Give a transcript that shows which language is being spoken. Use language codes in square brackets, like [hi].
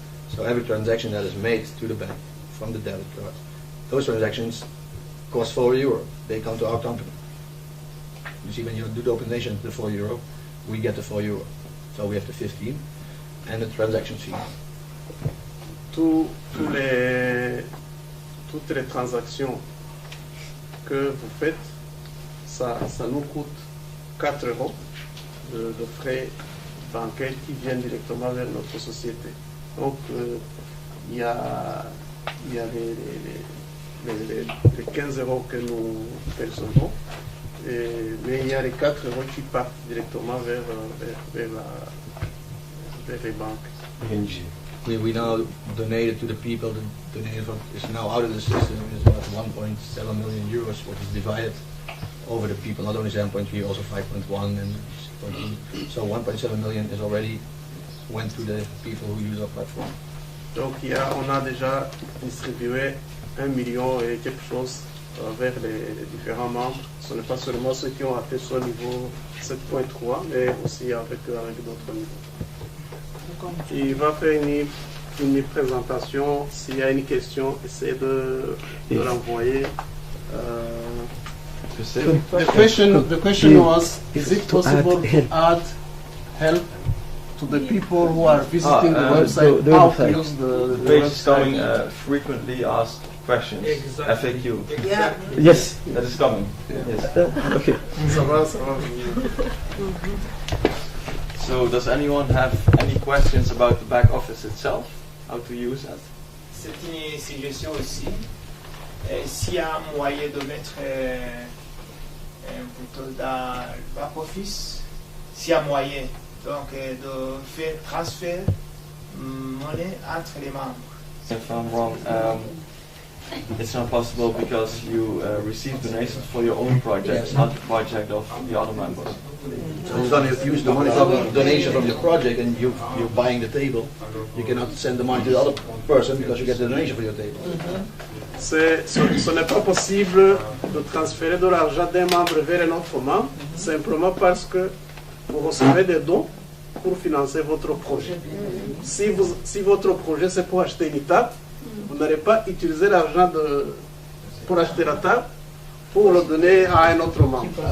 [en] So every transaction that is made to the bank from the debit card, those transactions cost 4 euro. They come to our company. You see, when you do the donation, the 4 euro, we get the 4 euro. So we have the 15 and the transaction fee. [fr] Toutes les transactions que vous faites, ça nous coûte 4 euros de frais bancaires qui viennent directement vers notre société. Donc, il y a les 15 euros que nous percevons, mais il y a les 4 euros qui partent directement vers les banques. [en] We now donated to the people. The donation is now out of the system. It's about 1.7 million euros, which is divided over the people. Not only 7.3, also 5.1 and 6.2. So 1.7 million is already went to the people who use our platform. [fr] Donc on a déjà distribué 1 million et quelque chose vers les différents membres. Ce n'est pas seulement ceux qui ont atteint ce niveau 7.3, mais aussi avec d'autres niveaux. Il va faire une présentation. S'il y a une question, essayez de l'envoyer. [en] The question was, is it possible to add help to the people who are visiting the website? How to use the page is coming frequently asked questions. Exactly. FAQ. Exactly. Yes, that is coming. Yes. Okay. So, does anyone have any questions about the back office itself? How to use that? [fr] C'est une suggestion aussi. S'il y a un moyen de mettre plutôt dans le back office, s'il y a moyen donc de faire transfert monnaie entre les membres. [en] If I'm wrong, it's not possible because you receive donations for your own project, not the project of the other members. So you're going to use the money from the donation from your project, and you're buying the table. You cannot send the money to the other person because you get the donation for your table. [fr] Ce n'est pas possible de transférer de l'argent d'un membre vers un autre membre, simplement parce que vous recevez des dons pour financer votre projet. Si votre projet c'est pour acheter une table, vous n'allez pas utiliser l'argent pour acheter la table pour le donner à un autre membre.